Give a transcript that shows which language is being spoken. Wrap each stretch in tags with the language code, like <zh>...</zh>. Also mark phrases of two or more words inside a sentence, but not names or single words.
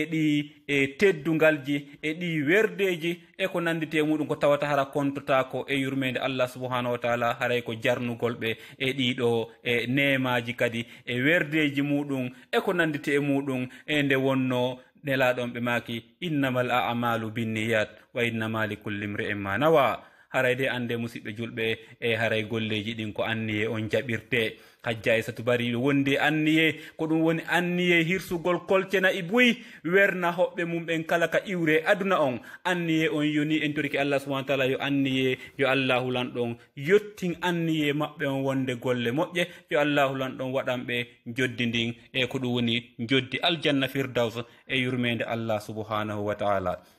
<ff>ɗi teddugalji ɗi werdeji ko nandite muɗum ko tawata hara kontotako yurmede allah</ff> <ar>سبحانه وتعالى</ar> <ff>haray ko jarnugolɓe ɗiɗo nemaji kadi werdeji muɗum ko nandite muɗum nde wonno nelaɗon ɓe maki</ff> <ar>إنما الأعمال بالنيات وإنما لكل امرئ ما نوى</ar> <ff>haray de ande musidɓe julɓe haray golleji ɗin ko anniye on jaɓirte hajja aissatu bari wonde anniye ko ɗum woni anniye hirsugol kolcena e buy werna hoɓɓe mum ɓen kala ka iwre aduna on anniye on yoni en toriki allah</ff> <ar>سبحانه تعالى</ar> <ff>yo anniye yo allahu lanɗon yettin anniye maɓɓe on wonde golle moƴƴe yo allahu lanɗon waɗanɓe joddi ndin ko ɗum woni joddi</ff> <ar>الجنة الفردوس</ar> <ff>yurmede allah</ff> <ar>سبحانه وتعالى</ar>